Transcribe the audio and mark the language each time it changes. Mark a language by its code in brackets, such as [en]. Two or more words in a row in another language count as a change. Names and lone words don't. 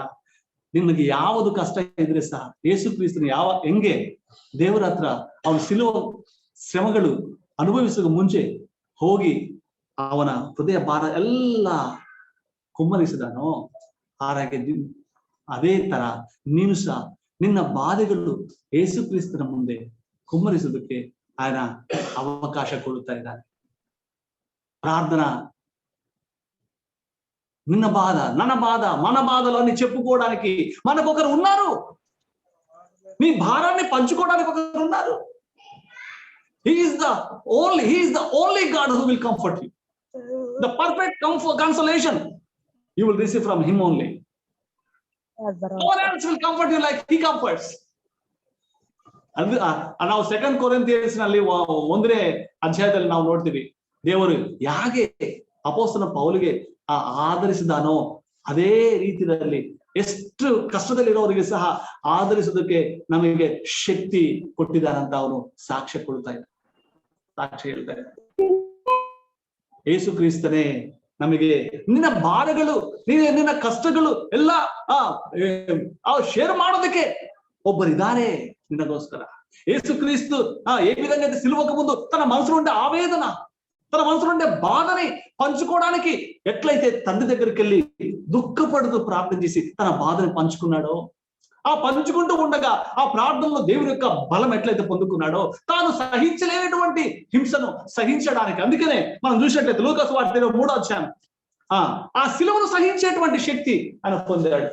[kn] ನಿಮಗೆ ಯಾವುದು ಕಷ್ಟ ಇದ್ರೆ ಸಹ ಯೇಸುಕ್ರಿಸ್ತನ ಹೆಂಗೆ ದೇವರ ಹತ್ರ ಅವನ ಸಿಲುವ ಶ್ರಮಗಳು ಅನುಭವಿಸುವ ಮುಂಚೆ ಹೋಗಿ ಅವನ ಹೃದಯ ಭಾರ ಎಲ್ಲ ಕುಮ್ಮರಿಸಿದನೋ, ಹಾಗೆ ಅದೇ ತರ ನೀನು ಸಹ ನಿನ್ನ ಬಾಧೆಗಳು ಯೇಸುಕ್ರಿಸ್ತನ ಮುಂದೆ ಕುಮ್ಮರಿಸೋದಕ್ಕೆ [te] ఆయన అవకాಶ [kn] ಕೊಡುತ್ತಾ ಇದ್ದಾನೆ. [te] ప్రార్థన, నిన్న బాధ, మన బాధలు అన్ని చెప్పుకోవడానికి మనకొకరు ఉన్నారు. నీ భారాన్ని పంచుకోవడానికి ఒకరు ఉన్నారు. [en] He is the only God who will comfort you. The perfect consolation you will receive from him only. No one else will comfort you like he comforts. [kn] ನಾವು 2 ಕೊರಿಂಥಿಯನ್ಸ್ ನಲ್ಲಿ 1ನೇ ಅಧ್ಯಾಯದಲ್ಲಿ ನಾವು ನೋಡ್ತೀವಿ, ದೇವರು ಯಾಕೆ ಅಪೊಸ್ತಲ ಪೌಲಿಗೆ ಆಧರಿಸಿದಾನೋ ಅದೇ ರೀತಿಯಲ್ಲಿ ಎಷ್ಟು ಕಷ್ಟದಲ್ಲಿರೋರಿಗೆ ಸಹ ಆಧರಿಸೋದಕ್ಕೆ ನಮಗೆ ಶಕ್ತಿ ಕೊಟ್ಟಿದ್ದಾನಂತ ಅವನು ಸಾಕ್ಷ್ಯ ಹೇಳ್ತಾ ಇದ್ದಾರೆ. ಯೇಸು ಕ್ರಿಸ್ತನೇ ನಮಗೆ ನಿನ್ನ ಭಾರಗಳು, ನಿನ್ನ ಕಷ್ಟಗಳು ಎಲ್ಲ ಶೇರ್ ಮಾಡೋದಕ್ಕೆ ಒಬ್ಬರಿದ್ದಾರೆ [te] నిన్నగోస్కర యేసుక్రీస్తు ఏ విధంగా అయితే సిలువకు ముందు తన మనసులో ఉండే ఆవేదన, తన మనసులో ఉండే బాధని పంచుకోవడానికి ఎట్లయితే తండ్రి దగ్గరికి వెళ్ళి దుఃఖపడుతూ ప్రార్థన చేసి తన బాధని పంచుకున్నాడో, ఆ పంచుకుంటూ ఉండగా ఆ ప్రార్థనలో దేవుని యొక్క బలం ఎట్లయితే పొందుకున్నాడో, తాను సహించలేనటువంటి హింసను సహించడానికి, అందుకనే మనం చూసినట్లయితే లూకాసు వార్త 3వ అధ్యాయం ఆ సిలువను సహించేటువంటి శక్తి ఆయన పొందాడు.